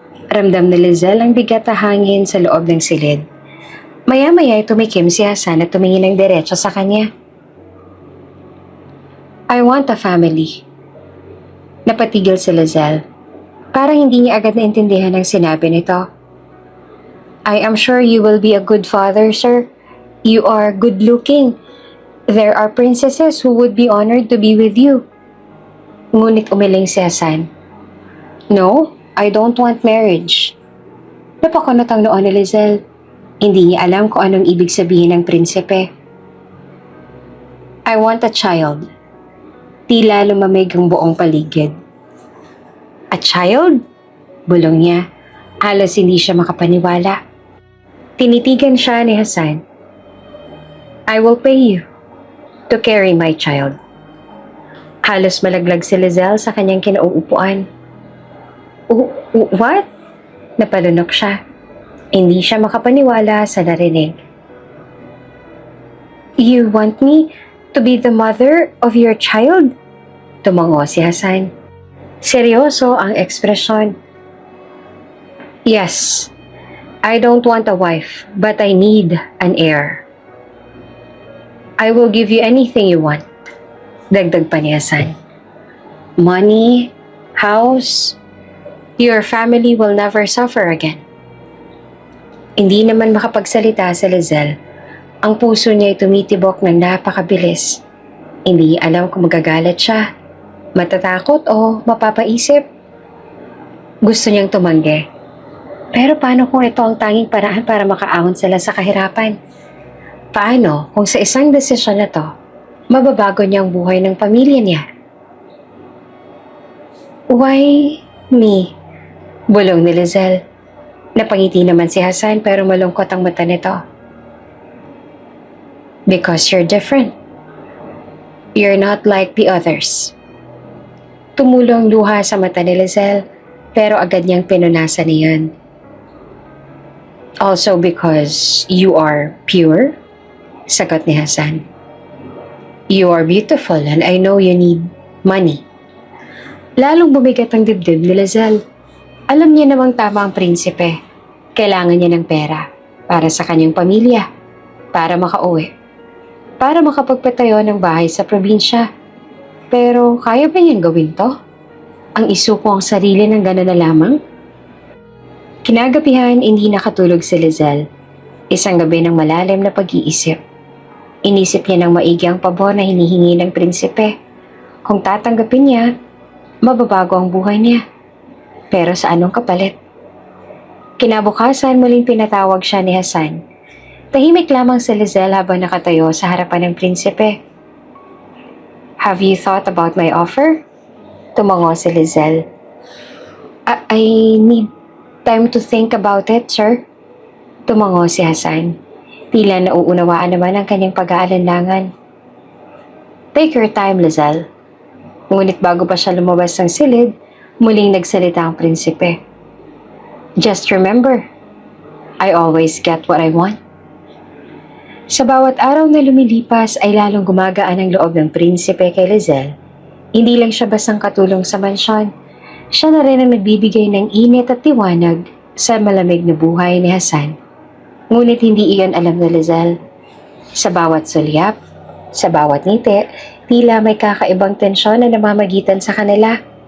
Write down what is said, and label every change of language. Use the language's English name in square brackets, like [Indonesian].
[Filipino] Ramdam ni Lizelle ang bigat na hangin sa loob ng silid. Maya-maya ay tumikim si Hasan at tumingin ng diretso sa kanya. [English] "I want a family." [Filipino] Napatigil si Lizelle. Parang hindi niya agad naintindihan ang sinabi nito. [English] "I am sure you will be a good father, sir. You are good-looking. There are princesses who would be honored to be with you." [Filipino] Ngunit umiling si Hasan. [English] "No, I don't want marriage." [Filipino] Napakunot ang noo ni Lizelle. Hindi niya alam kung anong ibig sabihin ng prinsipe. [English] "I want a child." [Filipino] Tila lumamig ang buong paligid. [English] "A child?" [Filipino] Bulong niya. Halos hindi siya makapaniwala. Tinitigan siya ni Hasan. [English] "I will pay you to carry my child." [Filipino] Halos malaglag si Lizelle sa kanyang kinauupuan. What?" Napalunok siya. Hindi siya makapaniwala sa narinig. [English] "You want me to be the mother of your child?" [Filipino] Tumango si Hasan. Seryoso ang ekspresyon. [English] "Yes. I don't want a wife, but I need an heir. I will give you anything you want." [Filipino] Dagdag pa ni Hasan. [English] "Money, house, your family will never suffer again." [Filipino] Hindi naman makapagsalita si Lizelle. Ang puso niya ay tumitibok ng napakabilis. Hindi niya alam kung magagalit siya, matatakot o mapapaisip. Gusto niyang tumanggi. Pero paano kung ito ang tanging paraan para makaahon sila sa kahirapan? Paano kung sa isang desisyon na to, mababago niya ang buhay ng pamilya niya? [English] "Why me?" [Filipino] Bulong ni Lizelle. Napangiti naman si Hasan pero malungkot ang mata nito. [English] "Because you're different. You're not like the others." [Filipino] Tumulong luha sa mata ni Lizelle pero agad niyang pinunasan niyan. [English] "Also because you are pure?" [Filipino] Sagot ni Hasan. [English] "You are beautiful and I know you need money." [Filipino] Lalong bumigat ang dibdib ni Lizelle. Alam niya namang tama ang prinsipe. Kailangan niya ng pera para sa kanyang pamilya, para makauwi, para makapagpatayo ng bahay sa probinsya. Pero kaya ba niyang gawin to? Ang isuko ang sarili ng gano'n na lamang? Kinagabihan, hindi nakatulog si Lizelle. Isang gabi ng malalim na pag-iisip. Inisip niya ng maigi ang pabor na hinihingi ng prinsipe. Kung tatanggapin niya, mababago ang buhay niya. Pero sa anong kapalit? Kinabukasan, muling pinatawag siya ni Hassan. Tahimik lamang si Lizelle habang nakatayo sa harapan ng prinsipe. [English] "Have you thought about my offer?" [Filipino] Tumango si Lizelle. [English] I need time to think about it, sir." [Filipino] Tumango si Hassan. Tila nauunawaan naman ang kanyang pag-aalinlangan. [English] "Take your time, Lizelle." [Filipino] Ngunit bago pa siya lumabas ng silid, muling nagsalita ang prinsipe. [English] "Just remember, I always get what I want." [Filipino] Sa bawat araw na lumilipas ay lalong gumagaan ang loob ng prinsipe kay Lizelle. Hindi lang siya basang katulong sa mansyon. Siya na rin ang nagbibigay ng init at tiwanag sa malamig na buhay ni Hassan. Ngunit hindi iyon alam ni Lizelle. Sa bawat sulyap, sa bawat ngiti, tila may kakaibang tensyon na namamagitan sa kanila.